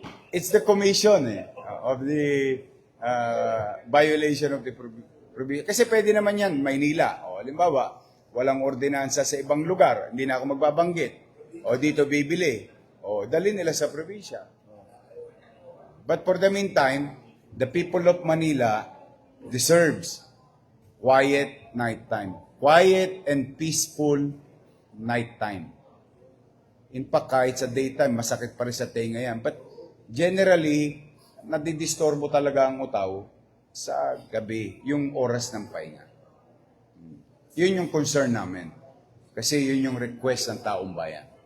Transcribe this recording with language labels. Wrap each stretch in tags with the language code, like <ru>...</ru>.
<en>It's the commission of the violation of the provision.</en> <tl>Kasi pwede naman yan, Maynila. Halimbawa, walang ordinansa sa ibang lugar, hindi na ako magbabanggit. Dito bibili. Dali nila sa probinsya.</tl> <en>But for the meantime, the people of Manila deserves quiet nighttime. Quiet and peaceful nighttime. In fact,</en> <tl>kahit sa daytime, masakit pa rin sa tenga yan.</tl> <en>But generally,</en> <tl>nadidistorbo talaga ang utaw sa gabi, yung oras ng pahinga. Yun yung concern namin. Kasi yun yung request ng taong bayan.</tl>